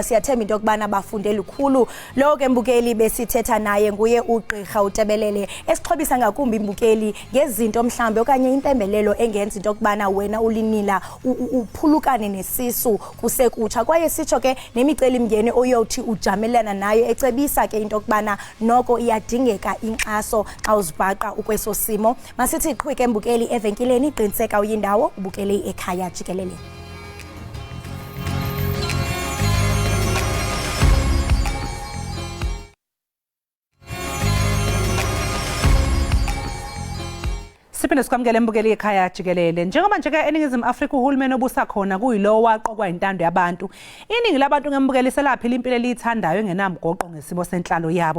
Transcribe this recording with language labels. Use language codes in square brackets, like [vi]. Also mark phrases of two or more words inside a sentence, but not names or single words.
[xh] Siyathemba into yokubana bafunde lukhulu. Lo ke mbukeli besithetha naye nguye ugqirha uTebelele, esixhobisa ngakumbi imbukeli ngezinto mhlambe okanye impembelelo engenza into yokubana wena ulinila uphulukane nesisu kusekutsha. Kwaye sitsho ke nemicelimngeni oyothi ujamelana nayo, ecebisa ke into yokubana noko iyadingeka inkxaso xa uzibhaqa ukweso simo. Masithi qhwike mbukeli evenkileni, qiniseka uyindawo, ubukele Ekhaya Jikelele. Siphinde sikwamukele mbukeli Ekhaya Jikelele. [zu] Njengoba nje ke eningizimu Afrika uhulumeni obusa khona kuyilo waqokwa intando yabantu, iningi labantu ngembukeli selaphi impilo elithandayo engenamgoqo ngesimo senhlalo yabo.